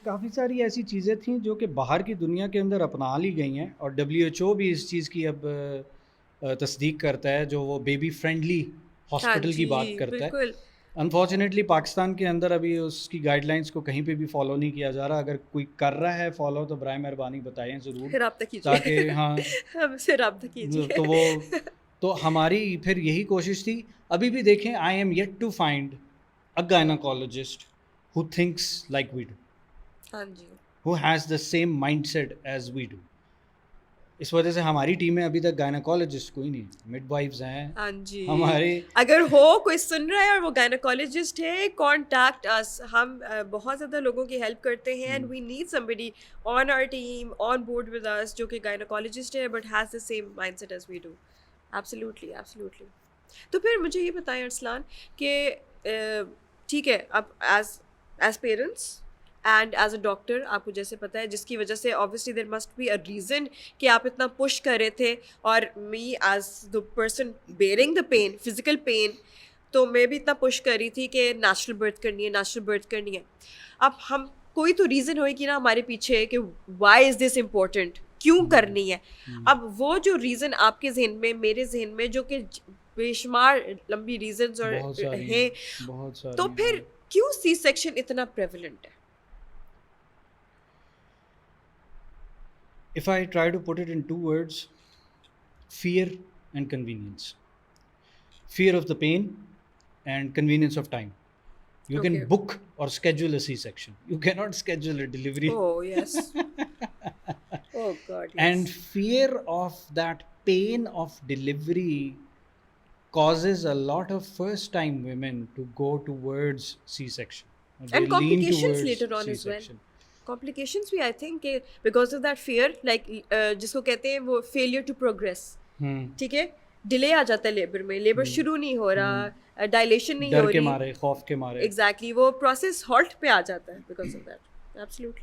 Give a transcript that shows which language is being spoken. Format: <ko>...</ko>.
<ur>کافی ساری ایسی چیزیں تھیں جو کہ باہر کی دنیا کے اندر اپنا لی گئی ہیں, اور WHO بھی اس چیز کی اب تصدیق کرتا ہے, جو وہ بیبی فرینڈلی ہاسپٹل کی بات کرتا ہے. انفارچونیٹلی پاکستان کے اندر ابھی اس کی گائیڈ لائنس کو کہیں پہ بھی فالو نہیں کیا جا رہا. اگر کوئی کر رہا ہے فالو تو برائے مہربانی بتائیں ضرور, تاکہ ہاں ہم سے رابطہ کیجیے. تو ہماری پھر یہی کوشش تھی. ابھی بھی دیکھیں,</ur> <en>I am yet to find a gynaecologist who thinks like we do, who has the same mindset as we do.</en> <ur>اس وجہ سے ہماری ٹیم میں ابھی تک گائناکالوجسٹ کوئی نہیں, مڈ وائفز ہیں. ہاں جی, ہمارے اگر ہو کوئی سن رہا ہے اور وہ گائناکالوجسٹ ہے,</ur> <en>Contact us.</en> <ur>ہم بہت زیادہ لوگوں کی ہیلپ کرتے ہیں,</ur> <en>and we need somebody on our team on board with us</en> <ur>جو کہ گائناکالوجسٹ ہے</ur> <en>but has the same mindset as we do. absolutely absolutely.</en> <ur>تو پھر مجھے یہ بتائیں ارسلان کہ ٹھیک ہے, اب</ur> <en>as parents and as a doctor</en> <ur>آپ کو جیسے پتہ ہے, جس کی وجہ سے</ur> <en>obviously there must be a reason</en> <ur>کہ آپ اتنا پش کر رہے تھے, اور</ur> <en>me as the person bearing the pain, physical pain,</en> <ur>تو میں بھی اتنا پش کر رہی تھی کہ نیچرل برتھ کرنی ہے. اب ہم کوئی تو ریزن ہوئے کہ نا ہمارے پیچھے کہ</ur> <en>why is this important,</en> <ur>کیوں کرنی ہے. اب وہ جو ریزن آپ کے ذہن میں, میرے ذہن میں, جو کہ بے شمار لمبی ریزنز اور ہیں, تو پھر کیوں سی سیکشن اتنا پریولنٹ ہے؟</ur> <en>If I try to put it in 2 words, fear and convenience. Fear of the pain and convenience of time. You can book or schedule a C-section. You cannot schedule a delivery. Oh, yes. Oh, God, yes. And fear of that pain of delivery causes a lot of first-time women to go towards C-section. And complications later on as well.</en> <ur>Complications بھی I think کہ</ur> <en>because of that fear,</en> <ur>like جس کو کہتے ہیں وہ failure to progress. ٹھیک ہے, delay آ جاتا ہے لیبر میں, لیبر شروع نہیں ہو رہا, ڈائلیشن نہیں ہو رہی, ڈر کے مارے, خوف کے مارے, ایگزیکٹلی وہ پروسیس ہالٹ پہ آ جاتا ہے</ur> <en>Because of that.</en> <ur>ایبسلیوٹلی.</ur>